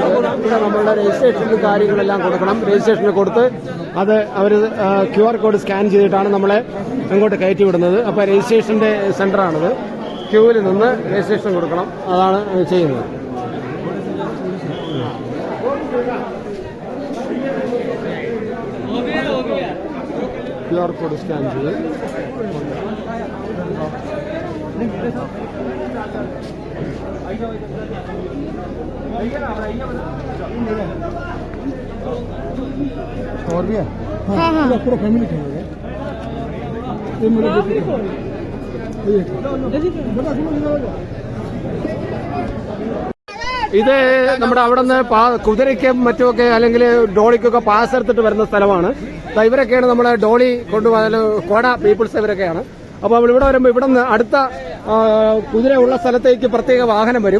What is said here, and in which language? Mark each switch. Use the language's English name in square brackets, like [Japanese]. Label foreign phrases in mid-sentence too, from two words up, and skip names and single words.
[Malayalam] ഇവിടെ നമ്മളുടെ രജിസ്ട്രേഷനും കാര്യങ്ങളെല്ലാം കൊടുക്കണം. രജിസ്ട്രേഷന് കൊടുത്ത് അത് അവർ [English] QR code scan [Malayalam] ചെയ്തിട്ടാണ് നമ്മളെ അങ്ങോട്ട് കയറ്റി വിടുന്നത്. അപ്പോൾ രജിസ്ട്രേഷൻ്റെ സെൻ്ററാണിത്. ക്യൂവിൽ നിന്ന് രജിസ്ട്രേഷൻ കൊടുക്കണം. അതാണ് ചെയ്യുന്നത്. [English] QR code scan [Malayalam] ചെയ്ത് [Hindi] और भी है? हाँ हाँ पूरा फैमिली खाएगा। ये मेरे बेटे का [Malayalam] ഇത് നമ്മുടെ അവിടെ നിന്ന് കുതിരയ്ക്കും മറ്റുമൊക്കെ അല്ലെങ്കിൽ ഡോളിക്കൊക്കെ പാസ് എടുത്തിട്ട് വരുന്ന സ്ഥലമാണ്. ഇവരൊക്കെയാണ് നമ്മളെ ഡോളി കൊണ്ടുപോകാൻ കോട പീപ്പിൾസ് ഇവരൊക്കെയാണ്. അപ്പോൾ ഇവിടെ വരുമ്പോൾ ഇവിടെ നിന്ന് അടുത്ത കുതിര ഉള്ള സ്ഥലത്തേക്ക് പ്രത്യേക വാഹനം വരും.